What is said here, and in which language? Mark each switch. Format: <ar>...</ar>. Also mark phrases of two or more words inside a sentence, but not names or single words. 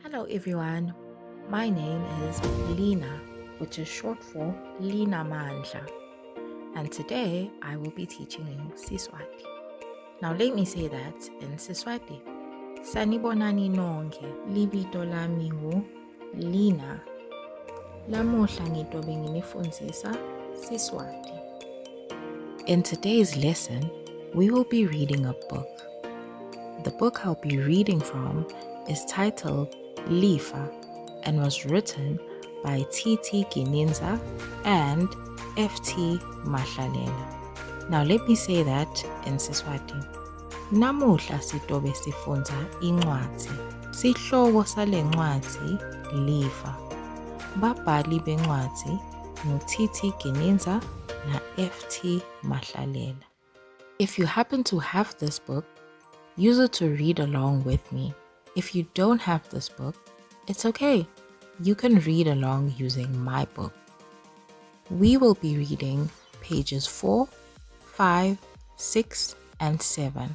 <en>Hello everyone, my name is Lina, which is short for Lina Mandla, and today I will be teaching you Siswati. Now let me say that in Siswati.</en> <ss>Sanibonani nonke, libito lami ngu Lina. Lamuhla ngitobe nginifundzisa Siswati.</ss> <en>In today's lesson, we will be reading a book. The book I'll be reading from is titled Lifa and was written by T.T. Gininza and F.T. Mahlalela. Now let me say that in Siswati.</en> <ss>Namuhla sitobe sifundza incwadzi. Sihloko sale ncwadzi Lifa. Babhali bencwadzi ngu-T.T. Gininza na F.T. Mahlalela.</ss> <en>If you happen to have this book, use it to read along with me. If you don't have this book, it's okay. You can read along using my book. We will be reading pages 4, 5, 6, and 7.</en>